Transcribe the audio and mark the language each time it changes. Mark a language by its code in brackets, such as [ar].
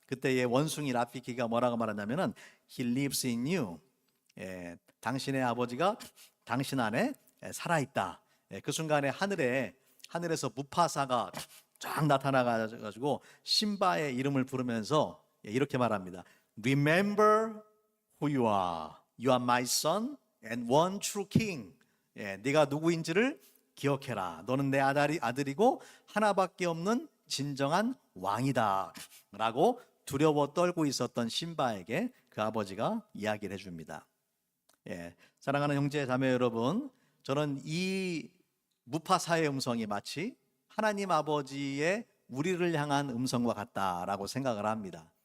[ko] 그때의 원숭이 라피키가 뭐라고 말하냐면은 [en] He lives in you. [ko] 당신의 아버지가 당신 안에 살아있다. 그 순간에 하늘에서 무파사가 쫙 나타나가지고 심바의 이름을 부르면서 이렇게 말합니다. [en] Remember who you are. You are my son and one true king. [ko] 네가 누구인지를 기억해라. 너는 내 아들이고 하나밖에 없는 진정한 왕이다. 라고 두려워 떨고 있었던 심바에게 그 아버지가 이야기를 해줍니다. 사랑하는 형제 자매 여러분, 저는 이 무파사의 음성이 마치 하나님 아버지의 우리를 향한 음성과 같다라고 생각을 합니다.